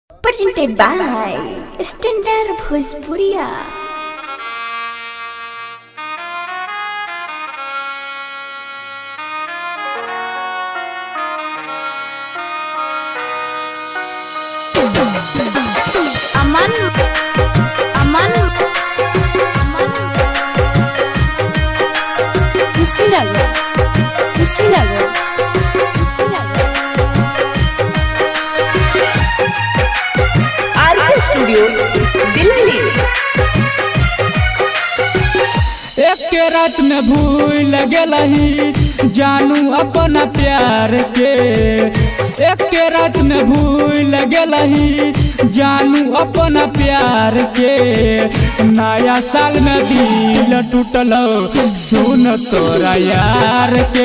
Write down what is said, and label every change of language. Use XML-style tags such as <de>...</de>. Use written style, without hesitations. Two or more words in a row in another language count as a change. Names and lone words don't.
<en>presented by Standard Bhojpuria. Aman, Aman, Aman. Kushinagar, Kushinagar, Kushinagar. RK Studio, Delhi.</en> <bho>एक के रात में भूल गेलही जानू अपना प्यार के। एक के रात में भूल गेलही जानू अपना प्यार के। नया साल में दिल टूटलो सुन तोरा यार के।</bho>